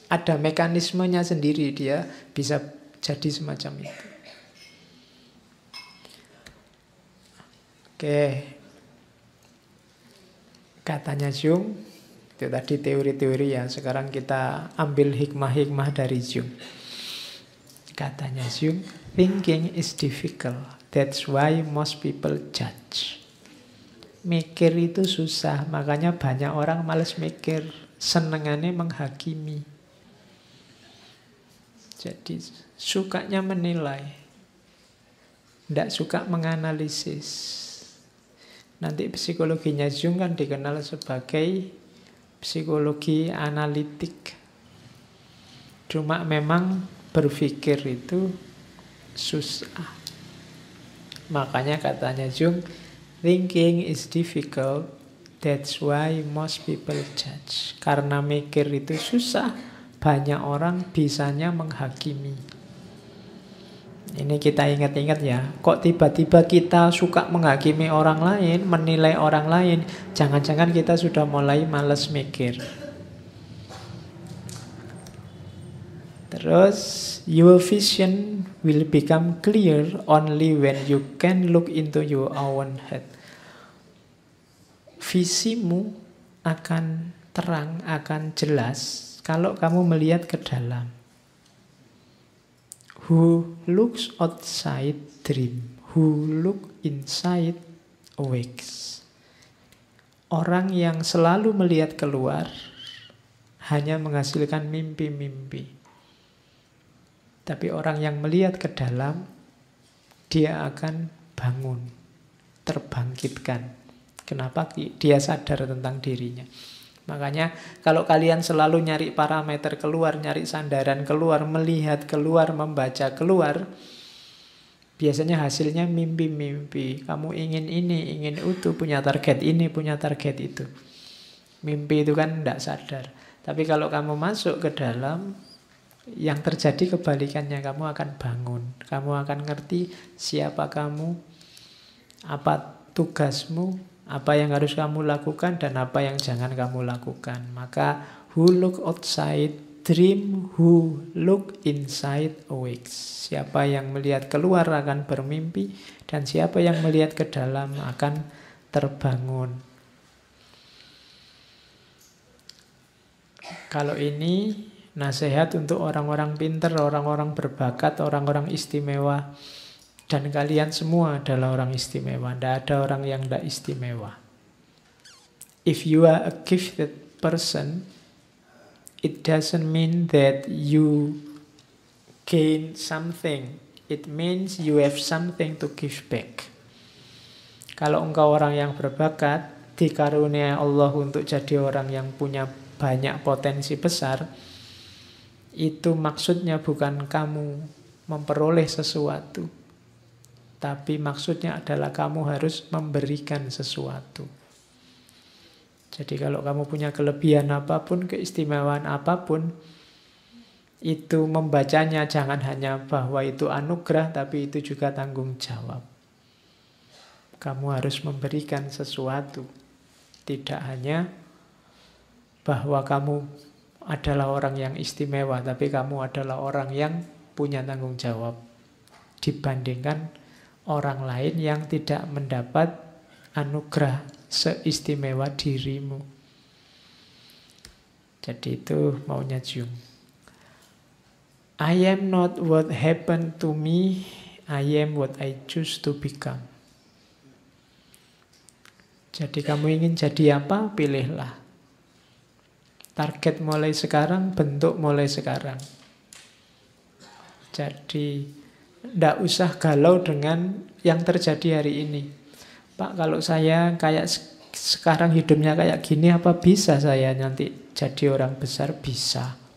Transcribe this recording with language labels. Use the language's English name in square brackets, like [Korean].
[Indonesian] Ada mekanismenya sendiri, dia bisa jadi semacam itu. Oke. Katanya Jung, itu tadi teori-teori ya. Sekarang kita ambil hikmah-hikmah dari Jung. Katanya Jung, [English] thinking is difficult. That's why most people judge. [Indonesian] Mikir itu susah, makanya banyak orang malas mikir. Senengannya menghakimi. Jadi sukanya menilai. Tidak suka menganalisis. Nanti psikologinya Jung kan dikenal sebagai psikologi analitik. Cuma memang berpikir itu susah. Makanya katanya Jung, [English] thinking is difficult, that's why most people judge. [Indonesian] Karena mikir itu susah, banyak orang bisanya menghakimi. Ini kita ingat-ingat ya, kok tiba-tiba kita suka menghakimi orang lain, menilai orang lain, jangan-jangan kita sudah mulai malas mikir. Terus, [English] your vision will become clear only when you can look into your own head. [Indonesian] Visimu akan terang, akan jelas kalau kamu melihat ke dalam. [English] Who looks outside dream, who look inside awakes. [Indonesian] Orang yang selalu melihat keluar hanya menghasilkan mimpi-mimpi. Tapi orang yang melihat ke dalam, dia akan bangun, terbangkitkan. Kenapa? Dia sadar tentang dirinya. Makanya kalau kalian selalu nyari parameter keluar, nyari sandaran keluar, melihat keluar, membaca keluar, biasanya hasilnya mimpi-mimpi. Kamu ingin ini, ingin itu, punya target ini, punya target itu. Mimpi itu kan tidak sadar. Tapi kalau kamu masuk ke dalam, yang terjadi kebalikannya, kamu akan bangun. Kamu akan ngerti siapa kamu, apa tugasmu, apa yang harus kamu lakukan dan apa yang jangan kamu lakukan. Maka [English] who look outside dream, who look inside awakes. [Indonesian] Siapa yang melihat keluar akan bermimpi, dan siapa yang melihat ke dalam akan terbangun. Kalau ini Nasihat untuk orang-orang pinter, orang-orang berbakat, orang-orang istimewa. Dan kalian semua adalah orang istimewa. Tidak ada orang yang tidak istimewa. [English] If you are a gifted person, it doesn't mean that you gain something. It means you have something to give back. [Indonesian] Kalau engkau orang yang berbakat, dikarunia Allah untuk jadi orang yang punya banyak potensi besar, itu maksudnya bukan kamu memperoleh sesuatu, tapi maksudnya adalah kamu harus memberikan sesuatu. Jadi kalau kamu punya kelebihan apapun, keistimewaan apapun, itu membacanya jangan hanya bahwa itu anugerah, tapi itu juga tanggung jawab. Kamu harus memberikan sesuatu. Tidak hanya bahwa kamu adalah orang yang istimewa, tapi kamu adalah orang yang punya tanggung jawab dibandingkan orang lain yang tidak mendapat anugerah seistimewa dirimu. Jadi itu maunya Jung. [English] I am not what happened to me, I am what I choose to become. [Indonesian] Jadi kamu ingin jadi apa? Pilihlah. Target mulai sekarang, bentuk mulai sekarang. Jadi tidak usah galau dengan yang terjadi hari ini. Pak, kalau saya kayak sekarang hidupnya kayak gini, apa bisa saya nanti jadi orang besar? Bisa.